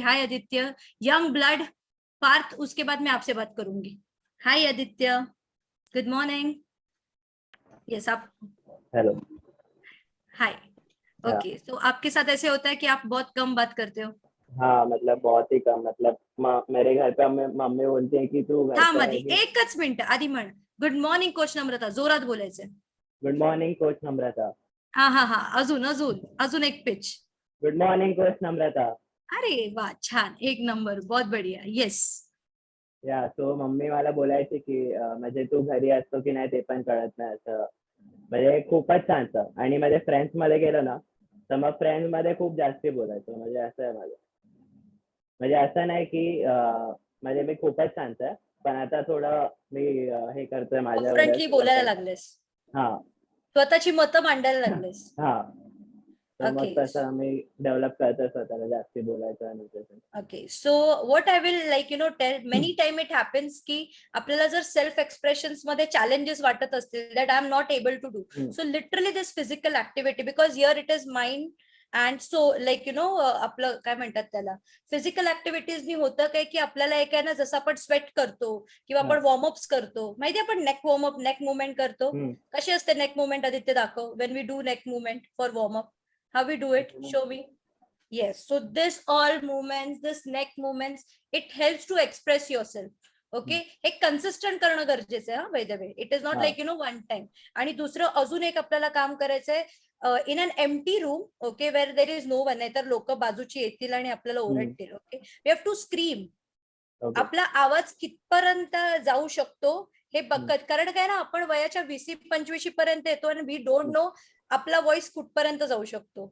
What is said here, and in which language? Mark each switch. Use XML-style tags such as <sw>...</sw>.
<hi>हाय Aditya, young blood. Partha, उसके बाद मैं आपसे बात करूंगी।</hi> <en>Hi Aditya, good morning.</en> <hi>यस आप।</hi> <en>Hello. Hi.</en> <hi>ओके, तो आपके साथ ऐसे होता है कि आप बहुत कम बात करते हो? हाँ मतलब बहुत ही कम, मतलब मेरे घर पे मम्मी बोलती है कि तू घर हा पे</hi> <mr>मध्ये आहे. एकच मिनिट आधी म्हण, गुड मॉर्निंग कोच नम्रता, जोरात बोलायचं.</mr> <en>Good morning coach Namrata.</en> <mr>हा हा हा, अजून अजून अजून एक पिच.</mr> <en>Good morning coach Namrata.</en> <mr>अरे वा, छान, एक नंबर,</mr> <hi>बहुत बढिया.</hi> <mr>येस. या सो मम्मी मला बोलायची की म्हणजे तू घरी असतो की नाही ते पण कळत नाही, असं म्हणजे खूपच छानचं. आणि माझ्या फ्रेंड्स मध्ये गेलो ना तर मग फ्रेंड्स मध्ये खूप जास्ती बोलायचो. म्हणजे असं आहे माझं, म्हणजे असं नाही की म्हणजे मी खूपच छानचं आहे, पण आता थोडं मी हे करतोय कॉन्फिडेंटली बोलायला माझ्यावर. लागलेस, हा स्वतःची मतं मांडायला लागलेस. हा. तर मग</mr> <en>Okay.</en> <mr>तसं मी डेव्हलप करतोय स्वतःला जास्ती बोलायचं आणि तसं.</mr> <en>Okay, so what I will tell, many time it happens</en> <mr>की आपल्याला जर सेल्फ एक्सप्रेशन्स मध्ये चॅलेंजेस वाटत असतील</mr> <en>that I am not able to do, so literally this physical activity, because here it is mind and so</en> <mr>आपलं काय म्हणतात त्याला, फिजिकल ऍक्टिव्हिटीजनी होतं काय की आपल्याला एक आहे ना, जसं आपण स्वेट करतो किंवा आपण वॉर्मअप्स करतो, माहिती आपण नेक वॉर्मअप, नेक मुवमेंट करतो. कशी असते नेक मुवमेंट आदित्य? दाखव.</mr> <en>When we do neck movement for warm up, how we do it, show me. Yes, so this all movements, this neck movements, it helps to express yourself.</en> <mr>Okay, हे consistent करणं गरजेचं आहे.</mr> <en>हा, by the way, it is not like one time.</en> <mr>आणि दुसरं अजून एक आपल्याला काम करायचंय,</mr> <en>in an empty room, okay, where there is no one,</en> <mr>नाही तर लोक बाजूची येतील आणि आपल्याला ओरडतील.</mr> <en>Okay, we have to scream.</en> <mr>आपला आवाज कितपर्यंत जाऊ शकतो हे बघत, कारण काय ना, आपण वयाच्या 20-25 पर्यंत येतो आणि</mr> <en>we don't know</en> <mr>आपला व्हॉइस कुठपर्यंत जाऊ शकतो.</mr>